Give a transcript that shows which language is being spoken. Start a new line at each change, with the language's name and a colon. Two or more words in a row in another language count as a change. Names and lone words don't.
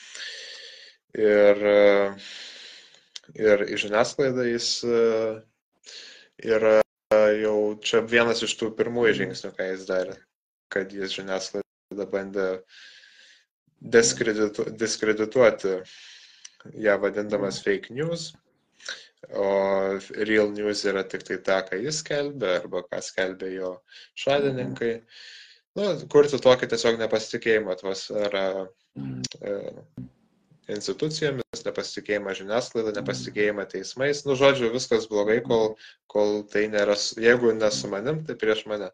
Lithuanian: Ir į žiniasklaidą jis yra jau čia vienas iš tų pirmųjų žingsnių, ką jis darė, kad jis žiniasklaidą bandė diskredituoti, ją vadindamas
English: fake news,
Lithuanian: o
English: real news
Lithuanian: yra tik tai tą, ką jis skelbė arba ką skelbė jo šalininkai. Kurti tokį tiesiog nepasitikėjimą atmosferą institucijomis, nepasitikėjimą žiniasklaidą, nepasitikėjimą teismais. Žodžiu, viskas blogai, kol tai nėra, jeigu ne su manim, tai prieš mane.